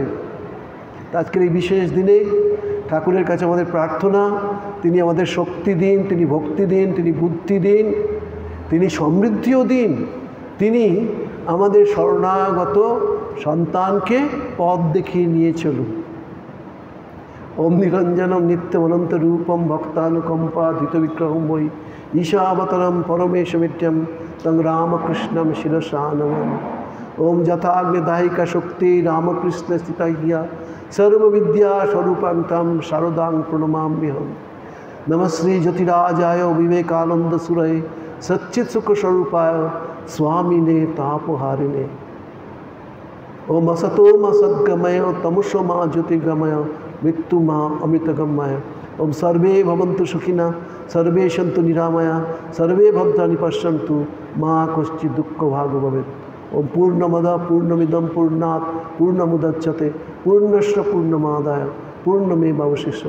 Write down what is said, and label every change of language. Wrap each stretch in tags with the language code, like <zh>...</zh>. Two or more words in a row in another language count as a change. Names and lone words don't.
<bn>আজকের এই বিশেষ দিনে ঠাকুরের কাছে আমাদের প্রার্থনা, তিনি আমাদের শক্তি দিন, তিনি ভক্তি দিন, তিনি বুদ্ধি দিন, তিনি সমৃদ্ধিও দিন, তিনি আমাদের শরণাগত সন্তানকে পথ দেখিয়ে নিয়ে চলুন।</bn> <sa>ওম নিরঞ্জনম নিত্যম অনন্ত রূপম ভক্তানুকম্পা ধৃত বিগ্রহম বৈ ঈশাবতরম পরমেশমিত্যম তং রামকৃষ্ণম শিরসা নমামি। ওম যথাগ্নিদায়িকা শক্তি রামকৃষ্ণ স্থিতাইয়া সর্ববিদ্যা স্বরূপান্তম শারদাং প্রণমাম্যহম। নমশ্রী জ্যোতিরাজায় বিবেকানন্দ সুরয়ে সচ্চিৎ সুখ স্বরূপায় স্বামিনে তাপহারিণে। ওম असतो सद्गमय तमसो ज्योतिर्गमय मृत्यु अमृतगमय। ओम सर्वे भवन्तु सुखिनः, सर्वे सन्तु निरामया, सर्वे भद्राणि पश्यन्तु मा कश्चित् दुःखभाग् भवेत्। ओम पूर्णमदः पूर्णमिदं पूर्णात् पूर्णमुदच्यते पूर्णस्य पूर्णमादाय पूर्णमेवावशिष्यते।</sa>